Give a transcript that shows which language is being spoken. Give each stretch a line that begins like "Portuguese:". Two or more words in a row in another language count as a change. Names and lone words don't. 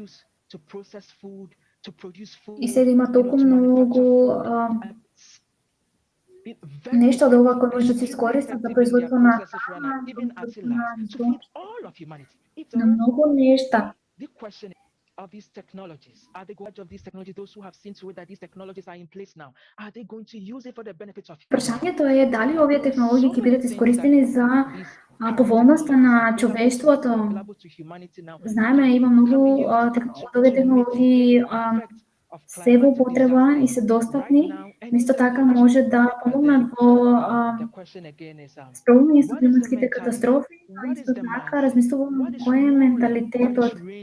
Macedonian: И сега има толку многу нешто од ова кој може да се искористат за производство на храна, на многу нешта.
English: of these technologies? Are they going to of these technologies, those who have seen to it that these technologies are in place now, are they going to use it for the benefits of
Macedonian: Вprašanието е дали овие технологии ќе бидат искористени за поволноста на човештвото. Знаеме, има многу овие технологии се во употреба и се достапни. Исто така може да помогнат во справување со климатските катастрофи, а исто така размислувам кој е менталитетот.